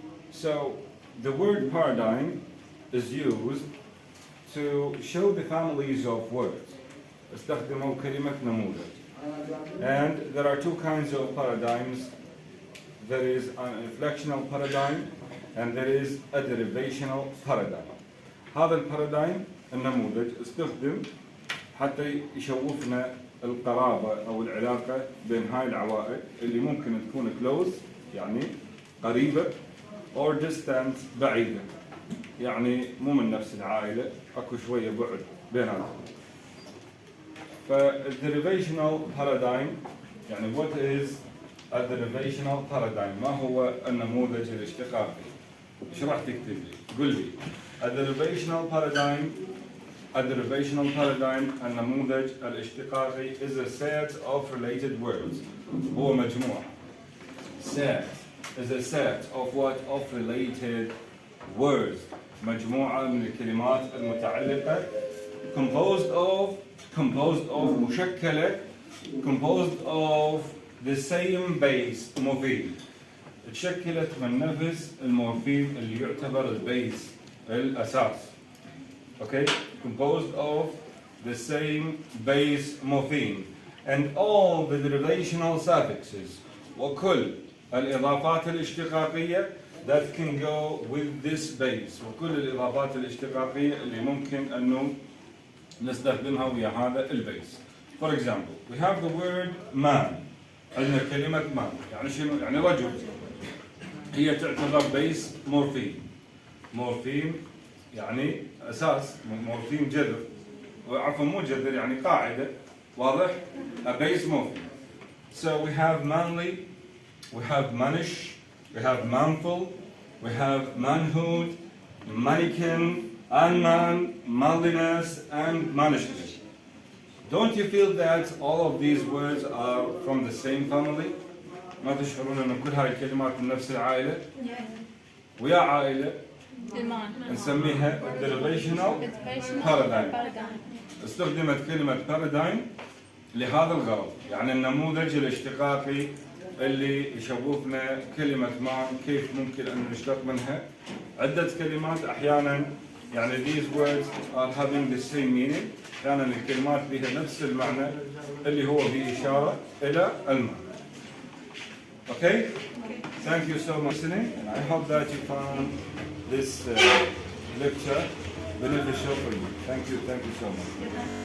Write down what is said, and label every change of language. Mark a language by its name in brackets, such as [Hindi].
[English] So the word paradigm is used to show the families of words. [Arabic] استخدموا كلمة نموذج. [English] And there are two kinds of paradigms. There is an inflectional paradigm and there is a derivational paradigm. [Arabic] هذا البارادايم النموذج استخدم حتى يشوفنا القرابة أو العلاقة بين هاي العوائل اللي ممكن تكون [English] close [Arabic] يعني قريبة [English] or distant [Arabic] بعيدة. يعني مو من نفس العائلة، أكو شوية بعد بيناتهم. فالديريفيشنال بارادايم يعني [English] what is a derivational paradigm؟ [Arabic] ما هو النموذج الاشتقاقي؟ ايش راح تكتب لي؟ قل لي [English] a derivational paradigm [Arabic] النموذج الاشتقاقي [English] is a set of related words. [Arabic] هو مجموعة. [English] Set is a set of what? Of related words. [Arabic] مجموعة من الكلمات المتعلقة [English] composed of [Arabic] مشكلة [English] composed of the same base morpheme. [Arabic] تشكلت من نفس المورفيم اللي يعتبر البيس الأساس. [English] Okay? Composed of the same base morpheme and all the derivational suffixes [Arabic] وكل الإضافات الاشتقاقية [English] that can go with this base [Arabic] وكل الإضافات الاشتقاقية اللي ممكن أنه نستخدمها ويا هذا البيس. [English] For example, we have the word man. [Arabic] عندنا كلمة man يعني شنو؟ يعني رجل. هي تعتبر بيس مورفيم. مورفيم يعني أساس، مورفيم جذر. عفوا مو جذر يعني قاعدة. واضح؟ [English] A base morpheme. So we have manly, we have mannish, we have manful, we have manhood, mannequin, unman, manliness, and mannishness. Don't you feel that all of these words are from the same family? [Arabic] ما تشعرون أن كل هاي الكلمات من نفس العائلة؟ ويا عائلة نسميها [English] derivational paradigm. [Arabic] استخدمت كلمة paradigm لهذا الغرض، يعني النموذج الاشتقاقي اللي يشوفنا كلمة مان كيف ممكن أن نشتق منها عدة كلمات. أحيانا يعني [English] these words are having the same meaning، [Arabic] أحيانا الكلمات بها نفس المعنى اللي هو بإشارة إلى المعنى. [English] Okay? Thank you so much for listening, and I hope that you found this lecture beneficial for you. Thank you so much.